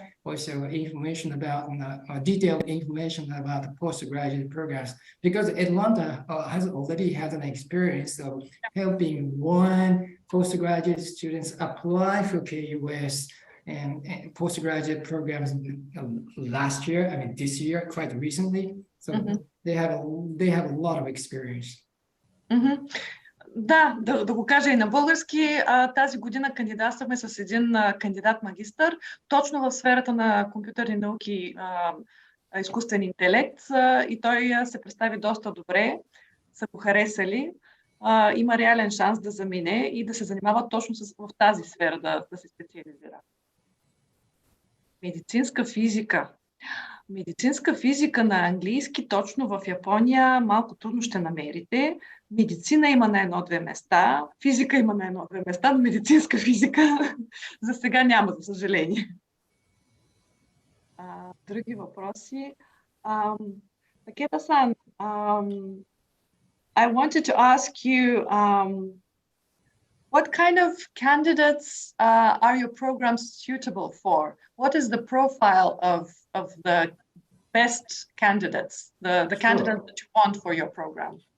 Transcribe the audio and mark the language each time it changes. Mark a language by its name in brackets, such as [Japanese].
[English] Also, information about detailed information about the postgraduate programs, because Atlanta has already had an experience of helping one postgraduate students apply for KUAS and postgraduate programs last year. I mean, this year, quite recently. So they have a lot of experience. [Bulgarian] Да го кажа и на български. Тази година кандидатстваме с един кандидат-магистър, точно в сферата на компютърни науки, изкуствен интелект, и той се представи доста добре, са го харесали. Има реален шанс да замине и да се занимава точно в тази сфера, да се специализира. Медицинска физика. Медицинска физика на английски точно в Япония малко трудно ще намерите. Медицина има на едно-две места, физика има на едно-две места, но медицинска физика за сега няма, за съжаление. Други въпроси? [English] Такета-сан, I wanted to ask you, what kind of candidates are your programs suitable for? What is the profile of the best candidates, the candidates that you want for your program?